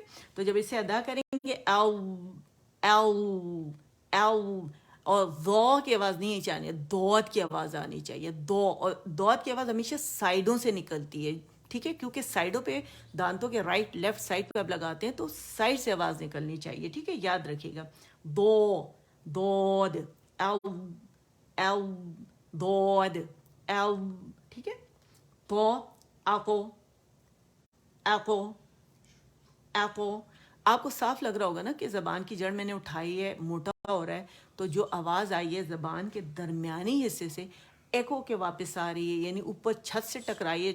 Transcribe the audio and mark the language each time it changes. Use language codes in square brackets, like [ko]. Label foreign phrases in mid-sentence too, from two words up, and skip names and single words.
[ur] تو جب اسے ادا کریں گے او او او، اور ذو کی آواز نہیں چاہیے، دود کی آواز آنی چاہیے. دو، اور دود کی آواز ہمیشہ سائڈوں سے نکلتی ہے، ٹھیک ہے، کیونکہ سائڈوں پہ دانتوں کے رائٹ لیفٹ سائڈ پہ آپ لگاتے ہیں تو سائڈ سے آواز نکلنی چاہیے، ٹھیک ہے، یاد رکھیے گا. دو دود او او دود او، ٹھیک ہے. تو آکو ایپو ایپو، آپ کو صاف لگ رہا ہوگا نا کہ زبان کی جڑ میں نے اٹھائی ہے، موٹا ہو رہا ہے، تو جو آواز آئی ہے زبان کے درمیانی حصے سے ایکو کے واپس آ رہی ہے، یعنی اوپر چھت سے ٹکرائی ہے.